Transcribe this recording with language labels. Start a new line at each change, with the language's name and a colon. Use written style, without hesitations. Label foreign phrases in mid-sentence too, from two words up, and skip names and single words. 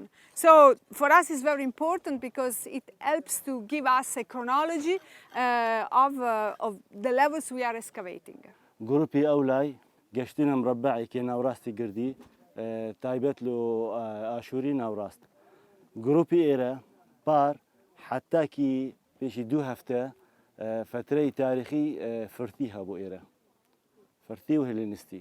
English: So for us it's very important because it helps to give us a chronology of the levels we are excavating.
Central Kurdish: گروپی ئەولای گەشتینە مربعێکی ناوڕاستی گردی تایبەت لە ئاشووری ناوڕاست. گروپی ئێرە پار حتاکی پێشی 2 هەفتە فترەی تاریخی فرتی هەبوو ئێرە، فرتی و هێلێنیستی.